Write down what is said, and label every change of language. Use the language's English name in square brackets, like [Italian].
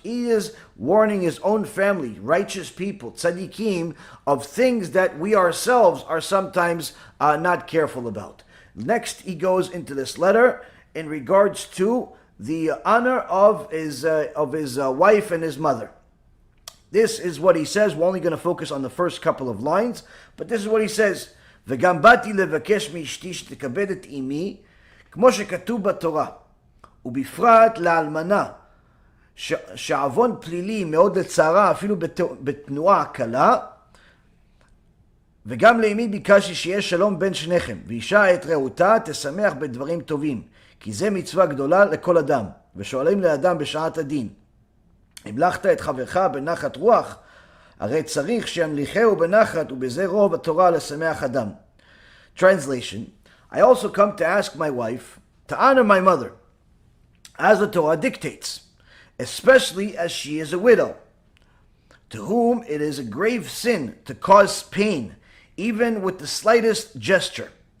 [English] He is warning his own family, righteous people, tzaddikim, of things that we ourselves are sometimes not careful about. Next, he goes into this letter in regards to the honor of his wife and his mother. This is what he says. We're only going to focus on the first couple of lines, but this is what he says. [Hebrew] וגם באתי לבקש מאשתי שתכבד את אמי כמו שכתוב בתורה, ובפרט לאלמנה, שעוון פלילי מאוד לצערה אפילו בתנועה קלה, וגם לאמי ביקשתי שיהיה שלום בין שניכם, ואישה את רעותה תשמח בדברים טובים, כי זה מצווה גדולה לכל אדם, ושואלים לאדם בשעת הדין, המלכת את חברך בנחת רוח, הרי צריך שימליכהו בנחת, ובזה רוב התורה לשמח אדם. [English] Translation: I also come to ask my wife to honor my mother, as the Torah dictates, especially as she is a widow, to whom it is a grave sin to cause pain, even with the slightest gesture.